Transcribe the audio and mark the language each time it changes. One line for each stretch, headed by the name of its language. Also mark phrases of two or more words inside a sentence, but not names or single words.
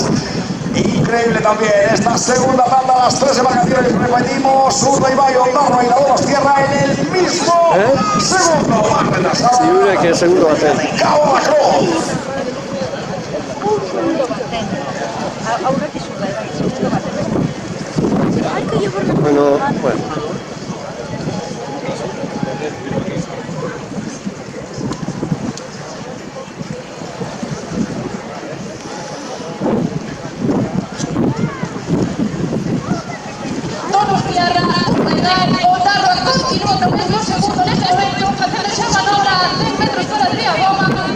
Spanish: Increíble también esta segunda tanda, las 3 embarcaciones, repetimos, Urdaibaia, Ondarroa y la Donostiarra en el mismo segundo. Sí, que segundo va a ser. Cabo la Cruz. Bueno.
Galician: Donostiarra, Ondarroa continúa tamén no segundo neste momento, facendo xa manobra a 3 metros fora de a bomba.